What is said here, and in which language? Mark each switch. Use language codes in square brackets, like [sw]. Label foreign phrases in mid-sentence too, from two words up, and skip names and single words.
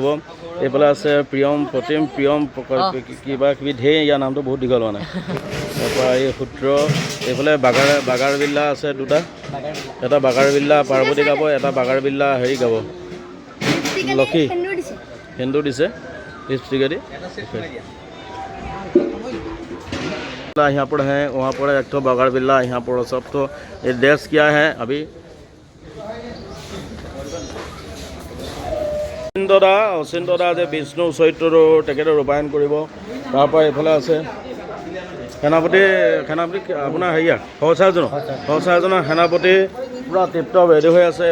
[as] এইফালে আছে প্ৰতিম কিবা কিবি ঢেৰ, ইয়াৰ নামটো বহুত দীঘল মানে। তাৰপৰা এই সূত্ৰ, এইফালে বাগাৰ বিল্লা আছে দুটা, এটা বাগাৰ বিল্লা পাৰ্বতী গাব, এটা বাগাৰ বিল্লা হেৰি গাব লক্ষী সেন্দুৰ দিছে [hi] लिपस्टिक यहाँ पर है, वहाँ पर एक तो बगर बिल्ला, यहाँ पर सब। तो ये ड्रेस क्या है अभी [as] অচিন্তদা যে বিষ্ণু চৰিত্ৰটো তেখেতে ৰূপায়ণ কৰিব। তাৰপৰা এইফালে আছে সেনাপতি আপোনাৰ হেৰিয়া সহচাৰজনৰ সেনাপতি পুৰা টিপটপ ৰেডি হৈ আছে।